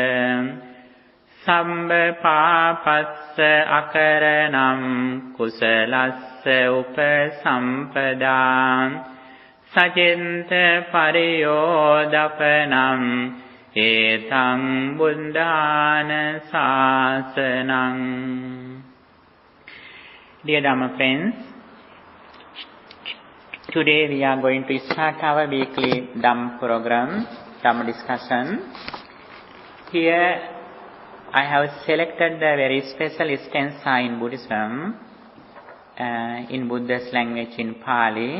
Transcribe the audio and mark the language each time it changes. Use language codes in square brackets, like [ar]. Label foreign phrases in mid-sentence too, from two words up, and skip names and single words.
[pi] Sabba Papassa Akaranam Kusalassa Upasampadam Sajinta Pariyodapanam Etang Buddhana Sasanam. [en] Dear Dhamma friends, today we are going to start our weekly Dhamma program, Dhamma discussion. Here I have selected the very special stanza in Buddhism, in Buddha's language in Pali.